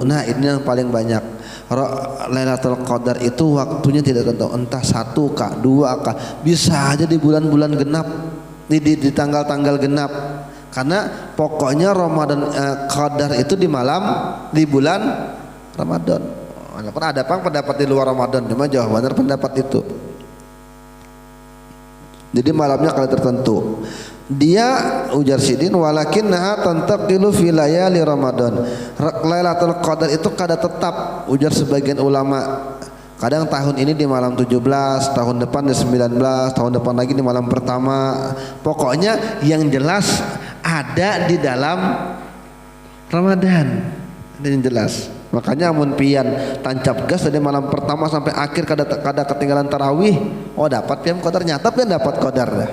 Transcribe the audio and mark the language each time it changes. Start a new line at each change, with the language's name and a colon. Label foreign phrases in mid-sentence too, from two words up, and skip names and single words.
Indonesian: Nah ini yang paling banyak, Lailatul Qadar itu waktunya tidak tertentu, entah 1 kah 2 kah, bisa aja di bulan-bulan genap, di tanggal-tanggal genap. Karena pokoknya Ramadan Qadar itu di bulan Ramadan. Walaupun ada pendapat di luar Ramadan, cuma jauh benar pendapat itu. Jadi malamnya kali tertentu.
Banjar: Dia ujar Sidin
Arabic: ولكنها تنتقل في ليالي رمضان.
Banjar: Lailatul Qadar itu kada tetap, ujar sebagian ulama.
Indonesian: Kadang tahun ini di malam 17, tahun depan di 19, tahun depan lagi di malam pertama. Pokoknya yang jelas ada di dalam Ramadan. Ini yang jelas.
Banjar: Makanya amun pian tancap gas dari malam pertama sampai akhir kada ketinggalan tarawih, oh dapat pian qadar, nyata pian dapat qadar dah.